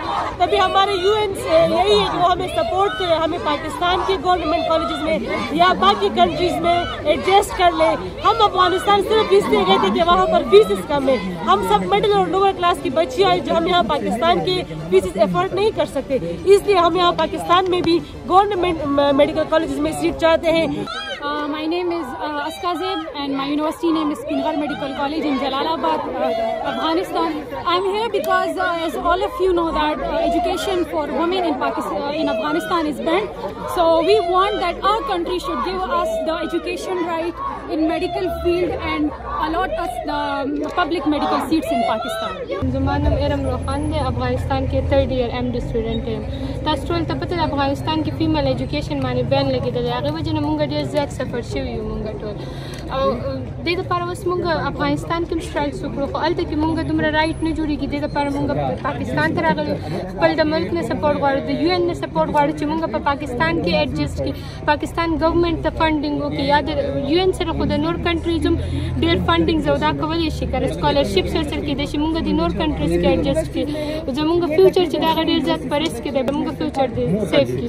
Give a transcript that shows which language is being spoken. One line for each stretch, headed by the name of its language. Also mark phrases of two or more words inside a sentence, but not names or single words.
Urdu: تبھی ہمارے UN سے یہی ہے کہ وہ ہمیں سپورٹ کرے، ہمیں پاکستان کے
English: government colleges
Urdu: میں یا باقی کنٹریز میں ایڈجسٹ کر لے۔ ہم افغانستان صرف اس لیے گئے تھے کہ وہاں پر فیسز کم ہے، ہم سب مڈل اور
English: lower class
Urdu: کی بچیاں ہیں جو ہم یہاں پاکستان کے فیسز افورڈ نہیں کر سکتے، اس لیے ہم یہاں پاکستان میں بھی
English: government medical colleges
Urdu: میں سیٹ چاہتے ہیں۔
English: My name is Aska Zaid and my university name is Pinghar Medical College in Jalalabad, Afghanistan. I'm here because as all of you know that education for women in Afghanistan is banned. So we want that our country should give us the education right in medical field and allot us the public medical seats in Pakistan.
Urdu: زمانم ارم روخان دے افغانستان کے
English: 3rd year MD student
Urdu: ہیں۔
Pashto: تاسو ټول ته پته د افغانستان کې
English: female education
Pashto: باندې بین لګېدلی، هغې وجې نه مونږ ډېر زیات سفر شوي یو مونږ ټول، او دې دپاره اوس مونږ افغانستان کې هم سټرایکس وکړو، خو هلته کې مونږ دومره رایټ نه جوړېږي، دې دپاره مونږ پاکستان ته راغلو، خپل د ملک نه سپورټ غواړو، د UN نه سپورټ غواړو چې مونږ په پاکستان کې ایډجسټ کړي، پاکستان ګورنمنټ ته فنډینګ وکړي، یا د UN سره خو د نور کنټریز هم ډېر فنډینګز او دا کولی شي که سکالرشپس ورسره کېدای شي، مونږ د نور کنټریز کې ایډجسټ کړي، زمونږ فیوچر چې د هغه ډېر زیات په رسک کې دی، زمونږ فیوچر دې سیف کړي.